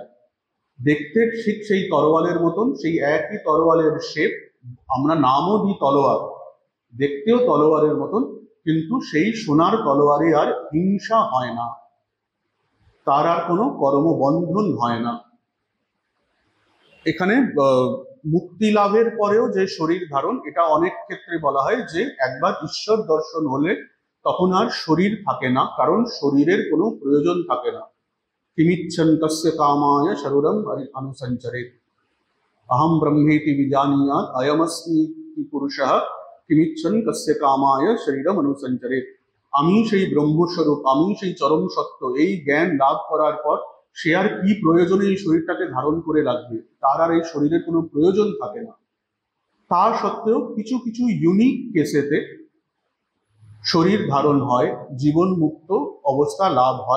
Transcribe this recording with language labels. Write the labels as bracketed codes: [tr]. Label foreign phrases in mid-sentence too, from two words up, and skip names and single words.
[bn] দেখতে ঠিক সেই তরোয়ালের মতন, সেই একই তরোয়ালের শেপ, আমরা নামও দিই তলোয়ার, দেখতেও তলোয়ারের মতন, কিন্তু সেই সোনার তলোয়ারে আর হিংসা হয় না, তার আর কোনো কর্মবন্ধন হয় না। এখানে মুক্তি লাভের পরেও যে শরীর ধারণ, এটা অনেক ক্ষেত্রে বলা হয় যে একবার ঈশ্বর দর্শন হলে তখন আর শরীর থাকে না, কারণ শরীরের কোনো প্রয়োজন থাকে না। [sa] কিমিচ্ছন তস্য কামায় শরীরম অনুসঞ্চরেৎ, अहम ब्रह्मेति विजानीयात् अयमस्मि पुरुषः किमिच्छन् कस्य कामाय शरीरम अनुसंचरेत्। [bn] আমি সেই ব্রহ্মস্বরূপ, আমি সেই চরম সত্য, এই জ্ঞান লাভ করার পর সে আর কি প্রয়োজনে এই শরীরটাকে ধারণ করে রাখবে, তার আর এই শরীরের কোনো প্রয়োজন থাকে না। তা সত্ত্বেও কিছু কিছু ইউনিক কেসেতে শরীর ধারণ হয়, জীবন মুক্ত অবস্থা লাভ হয়।